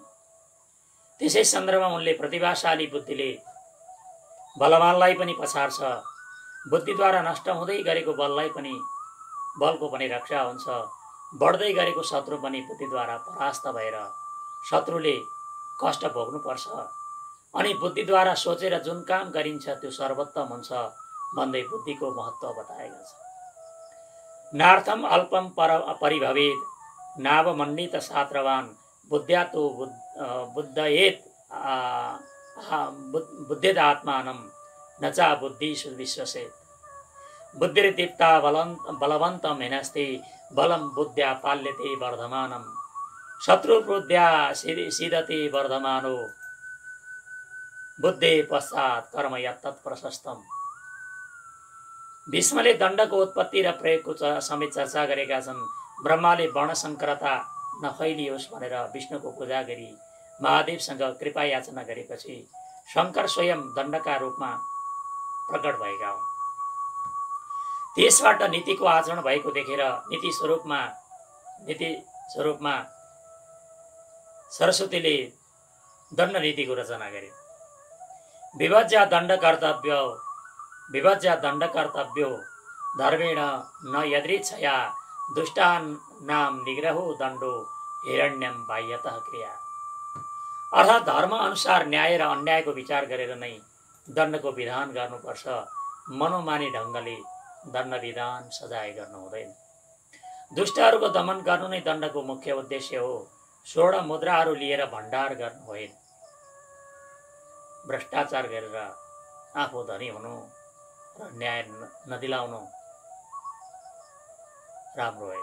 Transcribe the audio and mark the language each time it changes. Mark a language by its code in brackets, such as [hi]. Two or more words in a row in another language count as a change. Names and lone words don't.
[ne] त्यसै सन्दर्भमा उनले प्रतिभाशाली बुद्धिले बलवानलाई पनि पछार्छ, बुद्धिद्वारा नष्ट हुँदै गरेको बलको पनि रक्षा हुन्छ, बढ्दै गरेको शत्रु पनि बुद्धिद्वारा परास्त भएर शत्रुले कष्ट भोग्नुपर्छ अनि बुद्धिद्वारा सोचेर जुन काम गरिन्छ त्यो सर्वोत्तम हुन्छ भन्दै बुद्धिको महत्त्व बताएका छन्। [sa] नार्थम अल्पम परिभवेद नावमण्डित शास्त्रवान बुद्ध्यातो बुद्धयेत बुद्धेद आत्मानं नचा बुद्धि विश्वसेत बुद्धिर्दीप्ता बलवन्तं हिनस्ति बलं बुद्ध्या पाल्यते वर्धमानं शत्रु बुद्ध्या सीदते वर्धमानो बुद्धे पश्चात कर्म यत्तत् प्रशस्तम। [ne] भीष्मले दण्डको उत्पत्ति र प्रयोगको समेत चर्चा गरेका छन्। ब्रह्माले वर्णसङ्करता नफैलियोस् भनेर विष्णुको पूजा गरी महादेवसँग कृपा याचना गरेपछि शङ्कर स्वयं दण्डका रूपमा प्रकट भएका हुन्। त्यसबाट नीतिको आचरण भएको देखेर नीति स्वरूपमा सरस्वतीले दण्ड नीतिको रचना गरे। [sa] विभज्य दण्ड कर्तव्यो धर्मेण न यदृच्छया दुष्टानां निग्रहो दण्डो हिरण्यम बाह्यतः क्रिया। [ne] अर्थात् धर्म अनुसार न्याय र अन्यायको विचार गरेर नै दण्डको विधान गर्नुपर्छ। मनोमानी ढङ्गले दण्ड विधान सजाय गर्नु हुँदैन। दुष्टहरूको दमन गर्नु नै दण्डको मुख्य उद्देश्य हो। स्वर्ण मुद्राहरू लिएर भण्डार गर्नु होइन। भ्रष्टाचार गरेर आफू धनी हुनु र न्याय नदिलाउनु राम्रो होइन।